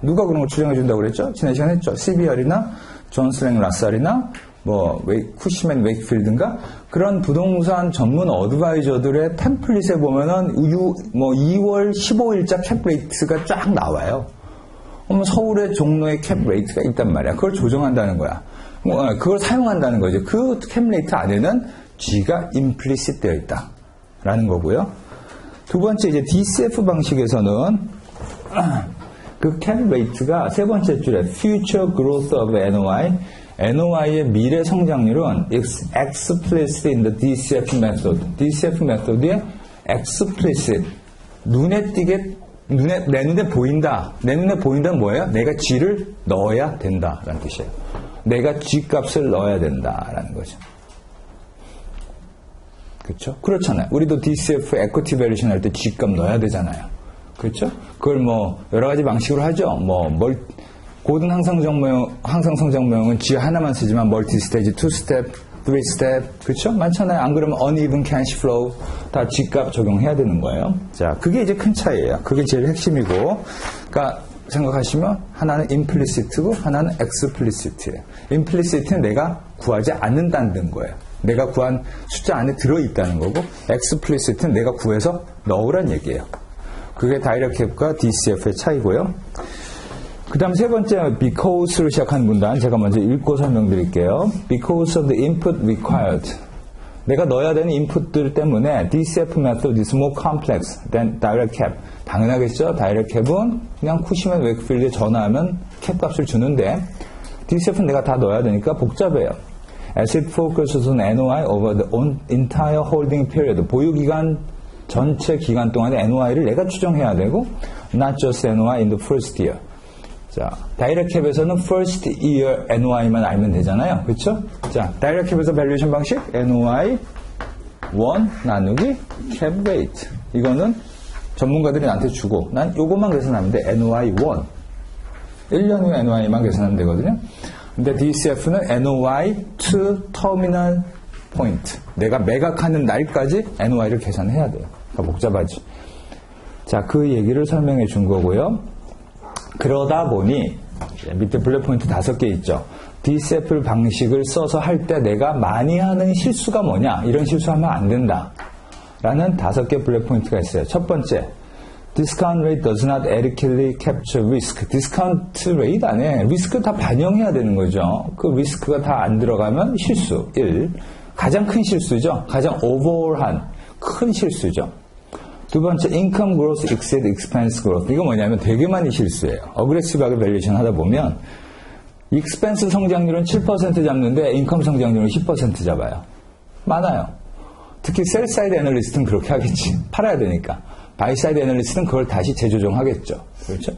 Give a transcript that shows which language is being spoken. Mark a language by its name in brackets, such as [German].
[Korean] 누가 그런 걸 추정해 준다고 그랬죠? 지난 시간에 했죠. CBR이나 존스랭 라살이나 쿠시맨 웨이크필드인가 그런 부동산 전문 어드바이저들의 템플릿에 보면은 2월 15일자 cap rate가 쫙 나와요. 서울의 종로에 cap rate가 있단 말이야. 그걸 조정한다는 거야. 그걸 사용한다는 거죠. 그 cap rate 안에는 G가 implicit 되어 있다. 라는 거고요. 두 번째 이제 DCF 방식에서는 그 cap rate가 세 번째 줄에 future growth of NOI의 미래 성장률은 [English] is explicit in the DCF method. [Korean] DCF method의 explicit 내 눈에 보인다. 내 눈에 보인다는 뭐예요? 내가 G를 넣어야 된다라는 뜻이에요. 내가 G 값을 넣어야 된다라는 거죠. 그렇죠? 그렇잖아요. 우리도 DCF equity valuation 할 때 G값 넣어야 되잖아요. 그렇죠? 그걸 여러 가지 방식으로 하죠. 고든 항상성장 모형은 G 하나만 쓰지만 멀티 스테이지, 2스텝, 3스텝, 그렇죠? 많잖아요. 안 그러면 uneven cash flow 다 G값 적용해야 되는 거예요. 자, 그게 이제 큰 차이예요. 그게 제일 핵심이고, 그러니까 생각하시면 하나는 implicit고 하나는 explicit예요. implicit는 내가 구하지 않는다는 거예요. 내가 구한 숫자 안에 들어있다는 거고, explicit는 내가 구해서 넣으란 얘기예요. 그게 direct cap과 DCF의 차이고요. 그 다음 세 번째, because로 시작한 문단 제가 먼저 읽고 설명드릴게요. [English] Because of the input required. [Korean] 내가 넣어야 되는 인풋들 때문에 [English] DCF method is more complex than direct cap. [Korean] 당연하겠죠? direct cap은 그냥 쿠시맨 웨이크필드에 전화하면 cap 값을 주는데 DCF는 내가 다 넣어야 되니까 복잡해요. [English] As it focuses on NOI over the entire holding period. [Korean] 보유기간 전체 기간 동안의 NOI를 내가 추정해야 되고 [English] not just NOI in the first year. [Korean] 자, 다이렉트 캡에서는 first year NOI만 알면 되잖아요. 그렇죠? 자, 다이렉트 캡에서 밸류에이션 방식 NOI 1 나누기 캡 레이트. 이거는 전문가들이 나한테 주고 난 요것만 계산하면 돼. NOI 1. 1년 후 NOI만 계산하면 되거든요. 근데 DCF는 [English] NOI to terminal point. [Korean] 내가 매각하는 날까지 NOI를 계산해야 돼요. 그러니까 복잡하지. 자, 그 얘기를 설명해 준 거고요. 그러다 보니 밑에 블랙 포인트 5개 있죠. DCF 방식을 써서 할 때 내가 많이 하는 실수가 뭐냐? 이런 실수하면 안 된다. 라는 5개 블랙 포인트가 있어요. 첫 번째, [English] discount rate does not adequately capture risk. [Korean] 디스카운트 레이트 안에 리스크 다 반영해야 되는 거죠. 그 리스크가 다 안 들어가면 실수. 1. 가장 큰 실수죠. 가장 오버홀한 큰 실수죠. 두 번째, [English] income growth exceed expense growth. [Korean] 이거 뭐냐면 되게 많이 실수예요. 어그레시브하게 밸류에이션 하다 보면 expense 성장률은 7% 잡는데 income 성장률은 10% 잡아요. 많아요. 특히 셀 사이드 애널리스트는 그렇게 하겠지. 팔아야 되니까. 바이 사이드 애널리스트는 그걸 다시 재조정하겠죠. 그렇죠?